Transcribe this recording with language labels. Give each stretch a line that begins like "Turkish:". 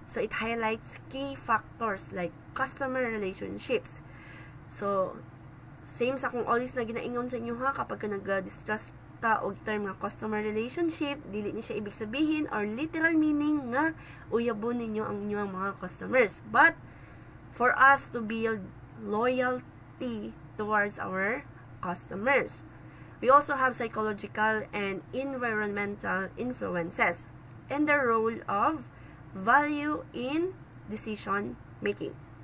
English: So, it highlights key factors like customer relationships.
Cebuano: So, same sa kung always na ginaingon sa inyo ha, kapag ka nag-discuss ta og term nga customer relationship, dili ni siya ibig sabihin
English: or literal meaning
Cebuano: nga uyabon ninyo ang inyong mga customers.
English: But, for us to build loyalty towards our customers. We also have psychological and environmental influences and the role of value in decision making.